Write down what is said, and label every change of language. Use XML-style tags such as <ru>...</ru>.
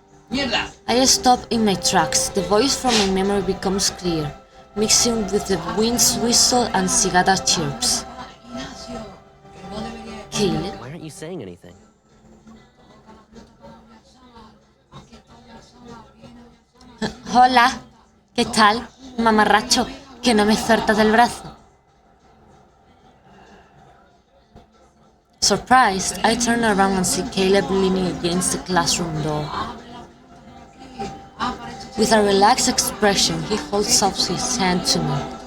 <en>I stop in my tracks. The voice from my memory becomes clear, mixing with the wind's whistle and cicada chirps. Caleb? Why aren't you saying anything?</en> <es>Hola, ¿qué tal, mamarracho? Que no me sueltas del brazo.</es> <en>Surprised, I turn around and see Caleb leaning against the classroom door. With a relaxed expression, he holds out his hand to me.</en>